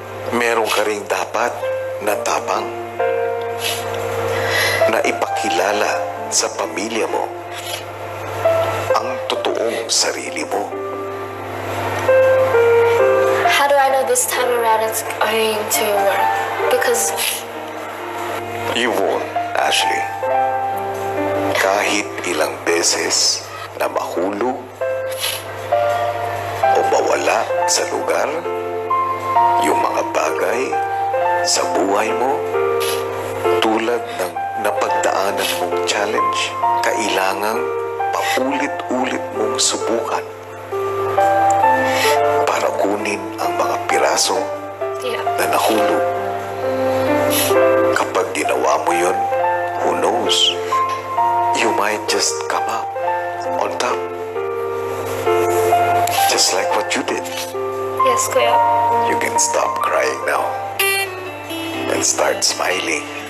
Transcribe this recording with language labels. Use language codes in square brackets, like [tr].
[tl] Meron ka ring dapat na tapang na ipakilala sa pamilya mo ang totoong sarili mo. [en] how do I know this time around it's going to work? Because You won't, Ashley. [tl] Kahit ilang beses na mahulog o mawala sa lugar yung mga bagay sa buhay mo tulad ng napagdaanan mong challenge, kailangang paulit-ulit mong subukan para kunin ang mga piraso [en] yeah, [tl] na nahulog. Kapag ginawa mo yun, [en] who knows, you might just come up on top. Just like what you did. yes, Kuya. You can stop crying now and start smiling.